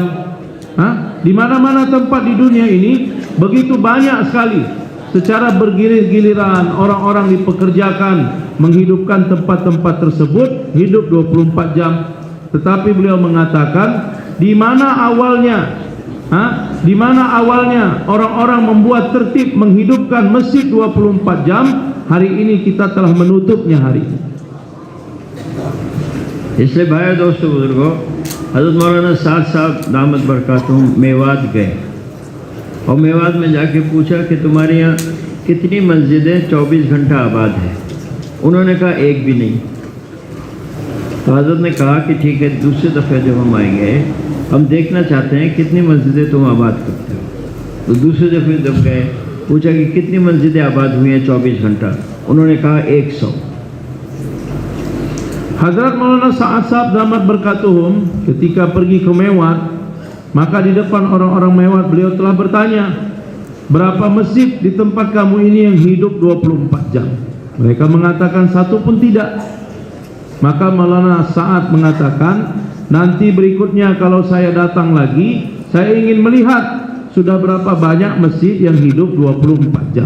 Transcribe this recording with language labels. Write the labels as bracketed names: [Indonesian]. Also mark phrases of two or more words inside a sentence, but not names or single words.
[Indonesian] Di mana-mana tempat di dunia ini begitu banyak sekali secara bergilir-giliran orang-orang dipekerjakan menghidupkan tempat-tempat tersebut hidup 24 jam. Tetapi beliau mengatakan di mana awalnya orang-orang membuat tertib menghidupkan masjid 24 jam, hari ini kita telah menutupnya hari ini. [Hindi] इसलिए भाई दोस्तों बुजुर्गों, हज़रत मौलाना साद साहब [Arabic] دامت بركاتهم [Hindi] मेवात गए और मेवात में जाके पूछा कि तुम्हारे यहाँ कितनी मस्जिदें 24 घंटा आबाद हैं। उन्होंने कहा एक भी नहीं। तो हज़रत ने कहा कि ठीक है, दूसरे दफ़े जब हम आएंगे हम देखना चाहते हैं कितनी मस्जिदें तुम आबाद करते हो। तो दूसरे दफ़े जब गए पूछा कि कितनी मस्जिदें आबाद हुई हैं 24 घंटा, उन्होंने कहा 100। [Indonesian] Hadrat Maulana Sa'ad Sahab [Arabic] دامت بركاتهم [Indonesian] ketika pergi ke Mewat, maka di depan orang-orang Mewat beliau telah bertanya, berapa masjid di tempat kamu ini yang hidup 24 jam? Mereka mengatakan satu pun tidak. Maka Maulana Sa'ad mengatakan, nanti berikutnya kalau saya datang lagi, saya ingin melihat sudah berapa banyak masjid yang hidup 24 jam.